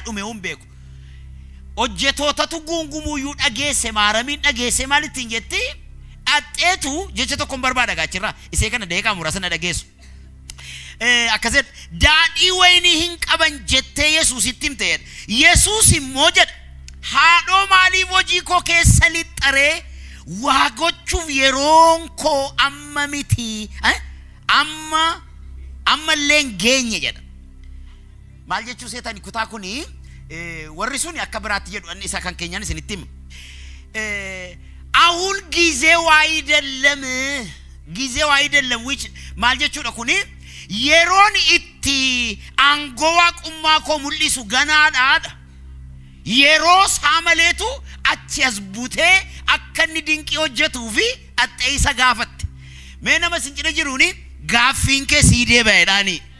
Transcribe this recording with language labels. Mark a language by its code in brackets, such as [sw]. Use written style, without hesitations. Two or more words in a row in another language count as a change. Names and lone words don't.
[om] dhume hin beeku hojjetootatu gungumuyyuu dhageesse maaramiin dhageesse maalitti hin jetti axxeetu jecha tokkoon barbaada gaachirraa isee kana deeqaa muraasa na dhageessu akkaset daadhii wayinii hin qaban jettee Yesuusitti himte Yesuus immoo jedha haadhoo maaliif hojii koo keessa lixxaree waa gochuuf yeroon koo amma miti amma leen geenye jedha maal jechuu seetani kutaa kuni warri suni akka biraatti jedhu anni isa kan keenyaan isinitti hima [am] አሁን ጊዜው [om] አይደለም which ማል jechuudha kuni yeroon itti aangoo waaqummaa koo mul'isu ganaadha yeroo saamaleetu achi as butee akka inni dinqii hojjetuu fi axxee isa gaafatte mee nama sincina jiruuni gaaffiin kee sii deebi'eedhaani